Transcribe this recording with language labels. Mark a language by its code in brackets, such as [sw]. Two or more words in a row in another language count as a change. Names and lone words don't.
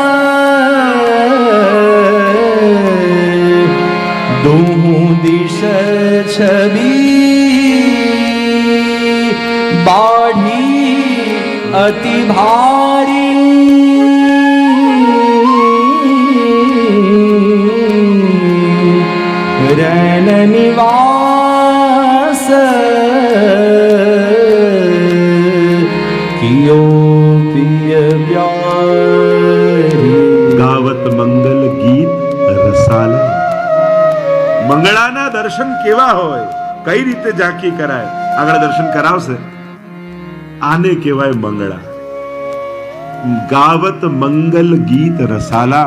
[bra] दोहूं दिश छवि बाढ़ी अति भारी रैन निवास कियो पिय प्यारी गावत मंगल गीत रसाला. [gu] મંગળાના દર્શન કેવા હોય, કઈ રીતે ઝાંખી કરાય, આગળ દર્શન કરાવશે. આને કહેવાય મંગળા. [bra] गावत मंगल गीत रसाला.